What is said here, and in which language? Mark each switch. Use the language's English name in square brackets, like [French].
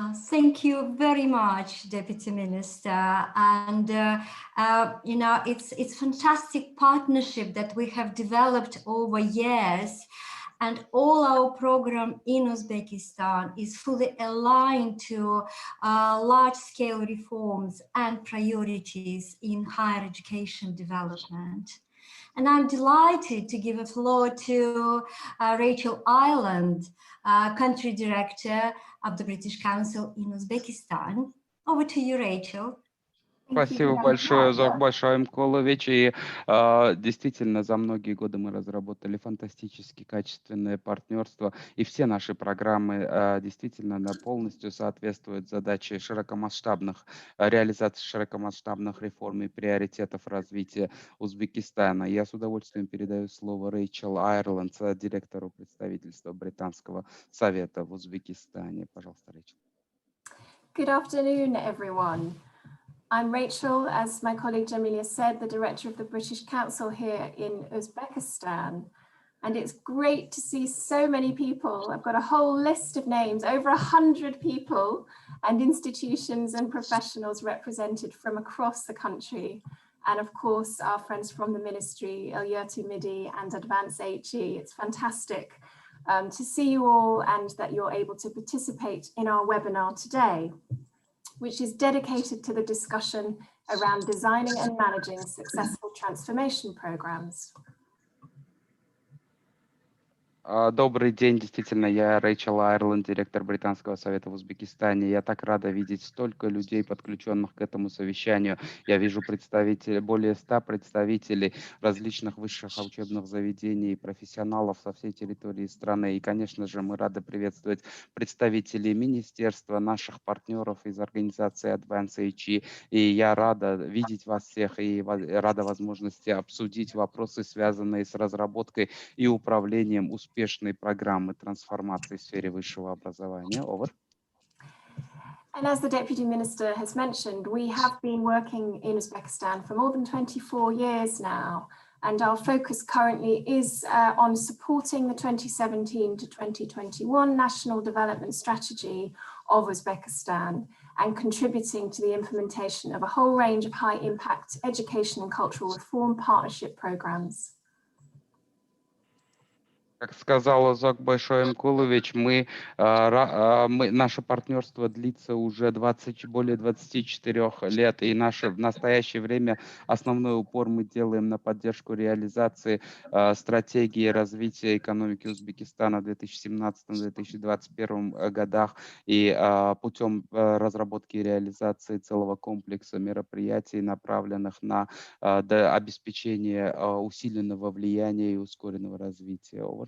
[English] Thank you very much, Deputy Minister. And you know, it's fantastic partnership that we have developed over years, and all our program in Uzbekistan is fully aligned to large-scale reforms and priorities in higher education development. And I'm delighted to give a floor to Rachel Ireland, Country Director of the British Council in Uzbekistan. Over to you, Rachel. [Russian] Спасибо большое, Зорбашай Мколович. И действительно, за многие годы мы разработали фантастически качественное партнерство, и все наши программы действительно полностью соответствуют задаче реализации широкомасштабных реформ и приоритетов развития Узбекистана. Я с удовольствием передаю слово Рэйчел Айрланд, директору представительства Британского совета в Узбекистане. Пожалуйста, Рэйчел. [English] Good afternoon, everyone. I'm Rachel, as my colleague Jamilia said, the director of the British Council here in Uzbekistan. And it's great to see so many people. I've got a whole list of names, over 100 people and institutions and professionals represented from across the country. And of course, our friends from the ministry, Ilyurti Midi and Advance HE. It's fantastic to see you all and that you're able to participate in our webinar today, which is dedicated to the discussion around designing and managing successful transformation programs. [Russian] Добрый день, действительно, я Рэйчел Айрланд, директор Британского совета в Узбекистане. Я так рада видеть столько людей, подключенных к этому совещанию. Я вижу представителей, более 100 представителей различных высших учебных заведений, профессионалов со всей территории страны. И, конечно же, мы рады приветствовать представителей министерства, наших партнеров из организации Advance HE. И я рада видеть вас всех и рада возможности обсудить вопросы, связанные с разработкой и управлением успешной программы трансформации в сфере высшего образования. [English] Over. And as the Deputy Minister has mentioned, we have been working in Uzbekistan for more than 24 years now. And our focus currently is on supporting the 2017 to 2021 National Development Strategy of Uzbekistan and contributing to the implementation of a whole range of high impact education and cultural reform partnership programs. [Russian] Как сказал Озокбай Шоемкулович, наше партнерство длится уже более 24 лет, и в настоящее время основной упор мы делаем на поддержку реализации стратегии развития экономики Узбекистана в 2017-2021 годах и путем разработки и реализации целого комплекса мероприятий, направленных на обеспечение усиленного влияния и ускоренного развития.